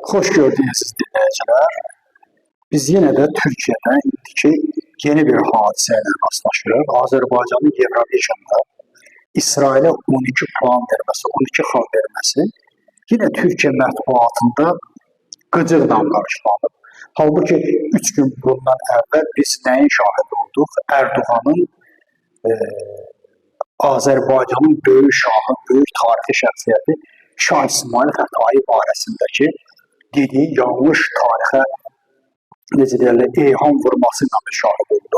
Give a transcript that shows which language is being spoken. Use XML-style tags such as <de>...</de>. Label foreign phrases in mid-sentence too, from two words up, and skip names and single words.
<tr>Hoş gördünüz dinleyiciler. Biz yine de Türkiye'de indiki yeni bir hadiseyle rastlaşıyoruz. Azerbaycan'ın Eurovision'da İsrail'e 12 puan vermesi, 12 xal vermesi yine Türkiye</tr> <az>mətbuatında gıcıqla qarşılanıb. Halbuki 3 gün bundan əvvəl biz nəyin şahid olduq? Erdoğan'ın Azərbaycanın böyük şahı, böyük tarixi şəxsiyyəti Şah İsmail Xətai barəsindəki dediği yanlış tarixə necə deyirlər, eyham vurmasıyla şahid oldu.</az>